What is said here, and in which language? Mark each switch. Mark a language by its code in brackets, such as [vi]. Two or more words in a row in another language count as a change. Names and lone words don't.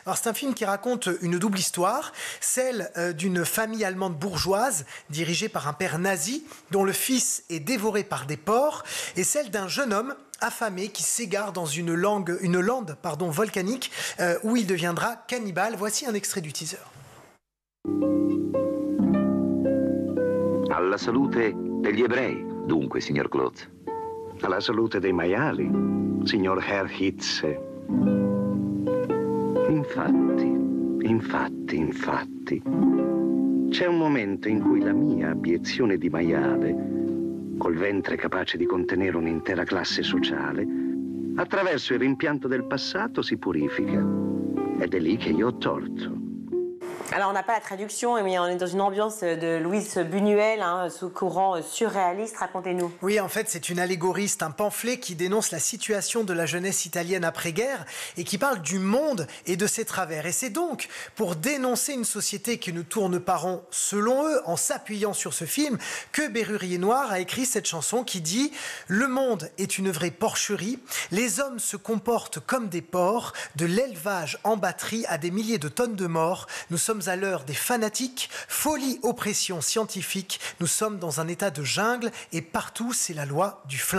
[fr] Alors c'est un film qui raconte une double histoire, celle d'une famille allemande bourgeoise dirigée par un père nazi dont le fils est dévoré par des porcs, et celle d'un jeune homme affamé qui s'égare dans une lande volcanique où il deviendra cannibale. Voici un extrait du teaser. [it] Alla salute degli ebrei, dunque, signor Klotz. Alla salute dei maiali, signor Herr Hitze. Infatti. C'è un momento in cui la mia abiezione di maiale, col ventre capace di contenere un'intera classe sociale, attraverso il rimpianto del passato si purifica. Ed è lì che io ho torto. [fr] Alors on n'a pas la traduction, mais on est dans une ambiance de Louise Buñuel, sous courant surréaliste. Racontez-nous. Oui, en fait, c'est une allégorie, c'est un pamphlet qui dénonce la situation de la jeunesse italienne après-guerre et qui parle du monde et de ses travers. Et c'est donc pour dénoncer une société qui ne tourne pas rond, selon eux, en s'appuyant sur ce film, que Bérurier Noir a écrit cette chanson qui dit « Le monde est une vraie porcherie, les hommes se comportent comme des porcs, de l'élevage en batterie à des milliers de tonnes de morts, nous sommes à l'heure des fanatiques, folie, oppression scientifique, nous sommes dans un état de jungle et partout c'est la loi du flingue.